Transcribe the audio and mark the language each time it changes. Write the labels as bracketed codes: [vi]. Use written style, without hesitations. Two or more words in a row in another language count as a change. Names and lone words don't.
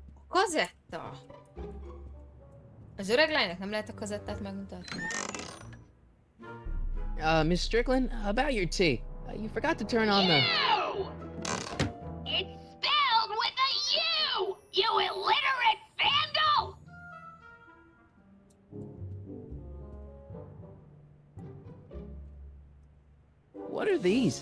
[hu] Kazetta! Az öreg lánynak nem lehet a kazettát megmutatni? [en] Miss Strickland, about your tea. You forgot to turn on the... You! It's spelled with a U! You illiterate vandal! What are these?